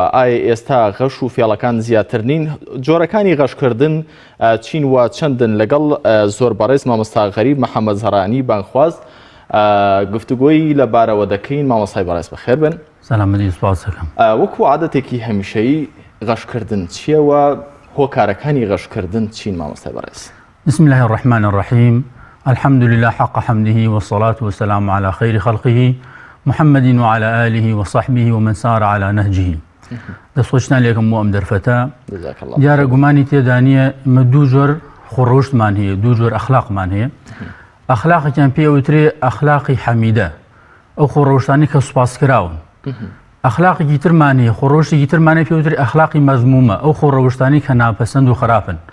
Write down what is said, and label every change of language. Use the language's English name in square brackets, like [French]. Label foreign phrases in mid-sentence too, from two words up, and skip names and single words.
[Central Kurdish] ئایا ئێستا غەش و فێڵەکان زیاتر نین؟ جۆرەکانی غەشکردن چین و چەندن؟ لەگەڵ زۆر بەڕێز مامۆستا غەریب محەممەد زەرانی بانخواست گفتوگۆی لەبارەوە دەکەین. مامۆستای بەڕێز بەخێر بن. سەلامەتی، سوپاس دەکەم. وەکو عادەتێکی هەمیشەیی غەشکردن چییەوە؟ هۆکارەکانی غەشکردن چین مامۆستای بەڕێز؟ [Arabic] بسم الله الرحمن الرحیم. الحمد لله حق حمده والصلاة والسلام على خير خلقه محمد وعلى آله وصحبه ومن سار على نهجه. [Central Kurdish] دەستخۆشتان لێکم بۆ ئەم دەرفەتە. دیارە گومانی تێدا نییە ئمە دوو جۆر خۆڕەوشتمان هەیە، دوو جۆر ئەخلاقمان هەیە. ئەخلاقێکیان پێوترێ ئەخلاقی حەمیدە، ئەو خۆڕەوشتانی کە سوپاسکراون. ئەخلاقێکی ترمان هەیە، خۆڕەوشتێکی ترمانە پێوترێ ئەخلاقی مەذمومە، ئەو خۆڕەوشتانی کە ناپەسەند و خراپن.